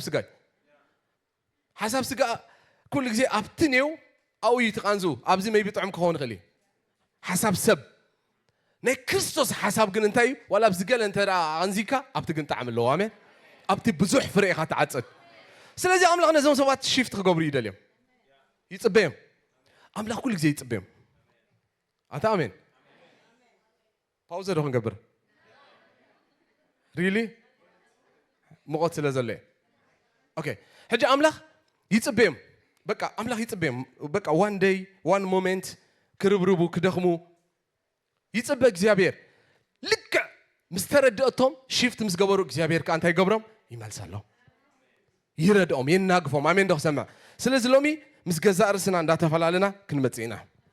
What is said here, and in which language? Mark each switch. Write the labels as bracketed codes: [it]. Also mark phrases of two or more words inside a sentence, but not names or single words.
[ti] ሓሳብ ስጋ ኩሉ ግዜ ኣብቲ ኔው ኣው ይትቃንዙ ኣብዚ maybe ጥዑም ክኸውን ይኽእል እዩ ሓሳብ ሰብ ናይ ክርስቶስ ሓሳብ ግን እንታይ እዩ ዋላ ኣብዚ ገለ እንተ ኣንዚካ ኣብቲ ግን ጣዕሚ ኣለዎ ኣሜን ኣብቲ ብዙሕ ፍረ ኢኻ ትዓጽድ ስለዚ ኣምላኽ ነዞም ሰባት ሽፍት ክገብሩ ይደልዮም ይጽበዮም ኣምላኽ ኩሉ ግዜ ይጽበዮም ኣታ ኣሜን ፓውዘ ዶ ክንገብር really ሙቐት ስለ ዘሎ ኦኬ ሕጂ ኣምላኽ ይጽበዮም በቃ ኣምላኽ ይጽበዮም በቃ [en] one day one moment [ti] ክርብርቡ ክደኽሙ ይጽበ እግዚአብሔር ልክዕ ምስ ተረድአቶም ሽፍት ምስ ገበሩ እግዚአብሔር ካ እንታይ ይገብሮም ይመልሰሎም ይረድኦም የናግፎም ኣሜን ደኽሰምዕ ስለዚ ሎሚ ምስ ገዛእ ርስና እንዳተፈላለና ክንመጽእ ኢና